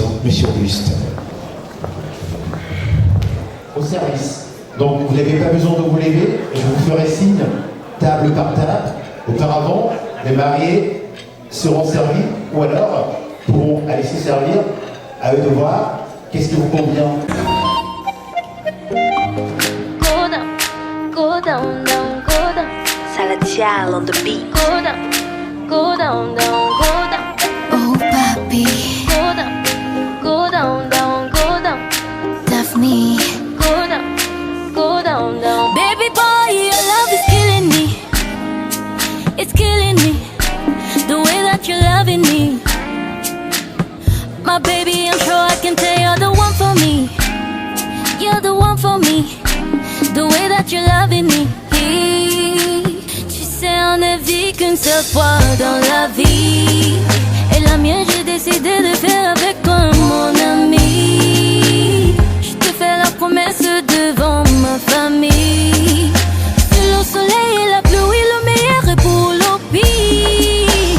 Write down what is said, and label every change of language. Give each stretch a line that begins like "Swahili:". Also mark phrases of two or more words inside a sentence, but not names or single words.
French: Monsieur Auguste. Au service. Donc, vous n'avez pas besoin de vous lever. Je vous ferai signe, table par table. Auparavant, les mariés seront servis ou alors pourront aller se servir. À eux de voir qu'est-ce qui vous convient.
English: Go down, go down, down, go down. Salatiel on the beat. Go down, go down, down, go down. Oh, papi. Go down, go down, down, go down. Daphne. Go down, go down, down. Baby boy, your love is killing me. It's killing me. The way that you're loving me. My baby, I'm sure I can tell you're the one for me. You're the one for me. The way that you're loving me.
French: Tu sais, on ne vit qu'une seule fois dans la vie. Et la mienne, j'ai décidé de faire avec toi, mon ami. Je te fais la promesse devant ma famille. Sous le soleil et la pluie, le meilleur est pour le pire.